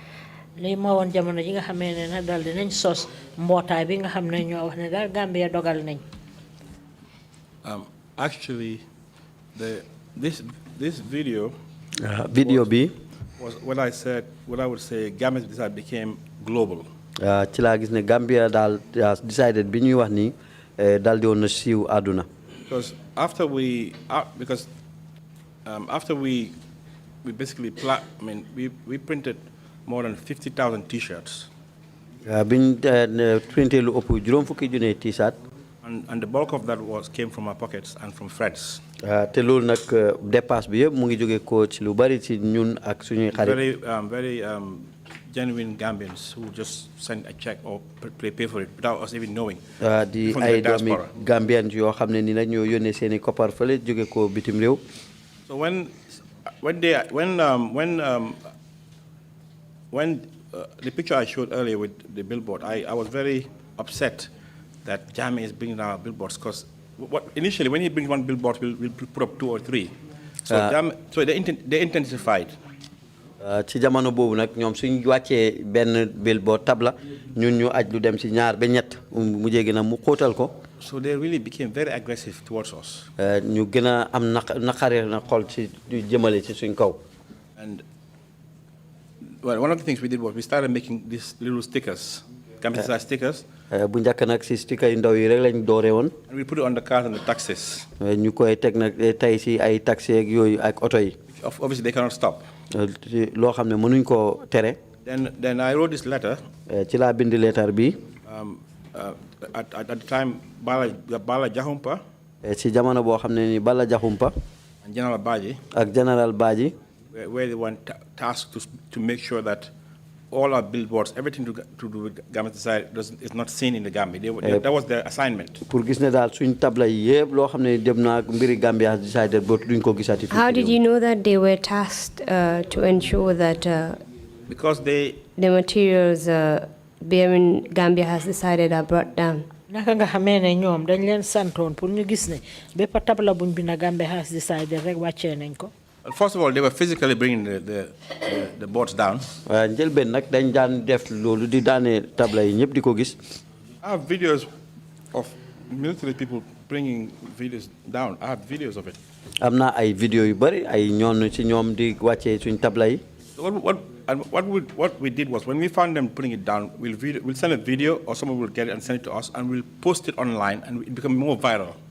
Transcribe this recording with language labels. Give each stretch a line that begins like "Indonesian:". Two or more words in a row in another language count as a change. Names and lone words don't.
English: Actually, this video was what I would say Gambia decided became global.
Wolof: Ci laa gis ne Gambia daal decided bi ñuy wax ni daal di woon na siiw àdduna.
English: Because after we basically we printed more than 50,000 T-shirts.
Wolof: Biñ printé lu ëpp juróom fukki junne T-shirt.
English: And the bulk of that came from our pockets and from friends.
Wolof: Te loolu nag dépasse bi yëpp mu ngi jóge ko ci lu bari ci ñun ak suñuy xarit.
English: Very genuine Gambians who just send a check or pay for it without us even knowing.
Wolof: Di ay doomi Gambian yoo xam ne ni nag ñoo yónnee seeni koppar fële jóge ko bitim réew.
English: So when the picture I showed earlier with the billboard, I was very upset that Jammeh is bringing down billboards, because initially when he brings one billboard, we'll put up 2 or 3. So they intensified.
Wolof: Ci jamono boobu nag ñoom suñ wàccee benn billboard tabla ñun ñu aj lu dem ci ñaar ba ñett mu jéggi na mu xóotal ko.
English: So they really became very aggressive towards us.
Wolof: ñu gën a am naqare na xol ci jëmale ci suñ kaw.
English: And well, one of the things we did was we started making these little stickers, Gambia stickers.
Wolof: Bu njëkk nag si sticker yu ndaw yi rek lañ doore woon.
English: And we put it on the cars and the taxis.
Wolof: ñu koy teg nag tey si ay taxi ak yooyu ak oto yi.
English: Obviously they cannot stop.
Wolof: Loo xam ne mënuñ koo tere.
English: Then I wrote this letter.
Wolof: Ci laa bind letter bi.
English: At the time, Bala Jahumpa.
Wolof: Ci jamono boo xam ne ni Bala Jahumpa.
English: And General Baji.
Wolof: Ak General Baji.
English: Where they were tasked to make sure that all our billboards, everything to do with Gambia side is not seen in the Gambia. That was their assignment.
Wolof: Pour gis ne daal suñ tabla yi yëpp loo xam ne dem na mbiri Gambia decided bootu duñ ko gisati.
English: How did you know that they were tasked to ensure that because the materials bearing Gambia has decided are brought down?
Wolof: Naka nga xamee ne ñoom dañ leen santoon pour ñu gis ne bépp tabla buñ bi na Gambia has decided rek wàccee nañ ko.
English: First of all, they were physically bringing the boards down.
Wolof: Njëlbeen nag dañ daan def loolu di daane tabla yi ñëpp di ko gis.
English: I have videos of military people bringing videos down. I have videos of it.
Wolof: Am na ay vidéo yu bari ay ñoon ci ñoom di wàccee suñ tabla yi.
English: What we did was when we found them putting it down, we'll send a video or someone will get it and send it to us, and we'll post it online, and it become more viral.